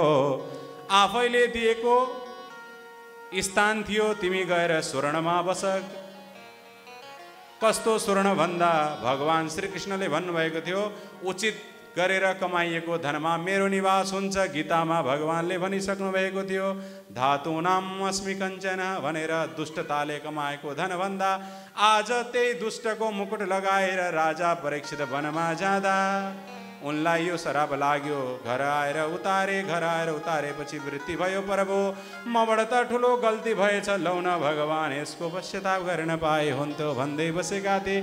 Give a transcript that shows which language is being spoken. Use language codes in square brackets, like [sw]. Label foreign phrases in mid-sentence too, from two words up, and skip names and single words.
[ne] आफैले दिएको स्थान थियो, तिमी गएर स्वर्णमा बस। कस्तो स्वर्ण भन्दा भगवान श्रीकृष्णले भन्नुभएको थियो, उचित गरेर कमाइएको धनमा मेरो निवास हुन्छ। गीतामा भगवानले भनिसक्नु भएको थियो, [sa] धातूनाम अस्मि कञ्चन भनेर। [ne] दुष्टताले कमाएको धन भन्दा आज त्यही दुष्टको मुकुट लगाएर राजा परीक्षित वनमा जाँदा उनलाई यो श्राप लाग्यो। घर आएर उतारे पछि वृत्ति भयो प्रभु मबाट त ठुलो गल्ती भएछ, लौ न भगवान यसको पश्चाताप गर्न पाए हुन्थ्यो भन्दै बसेका थिए।